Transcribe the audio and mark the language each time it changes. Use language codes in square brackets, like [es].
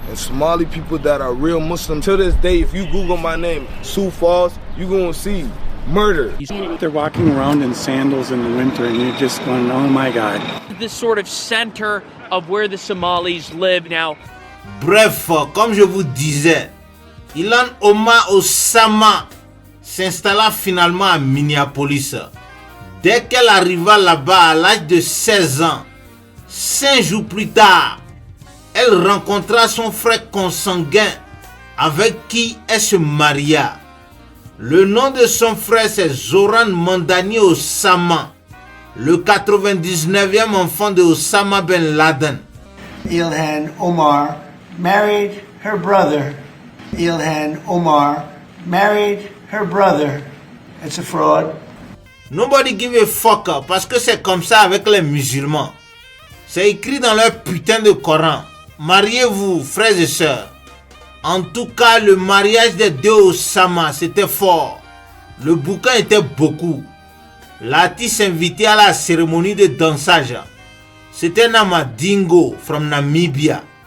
[en] And Somali people that are real Muslim, to this day, if you Google my name, Sioux Falls, you're going to see murder. They're walking around in sandals in the winter and you're just going, oh my God. This sort of center of where the Somalis live now. [fr] Bref, comme je vous disais, Ilhan Omar Osama s'installa finalement à Minneapolis. Dès qu'elle arriva là-bas à l'âge de 16 ans, 5 jours plus tard, elle rencontra son frère consanguin avec qui elle se maria. Le nom de son frère c'est Zoran Mandani Osama, le 99e enfant de Osama Ben Laden. [en] Ilhan Omar married her brother. Ilhan Omar married her brother. It's a fraud. Nobody give a fuck [fr] parce que c'est comme ça avec les musulmans. C'est écrit dans leur putain de Coran. Mariez-vous, frères et sœurs. En tout cas, le mariage des deux Osama, c'était fort. Le bouquin était beaucoup. L'artiste invité à la cérémonie de dansage, c'était Namadingo from Namibia.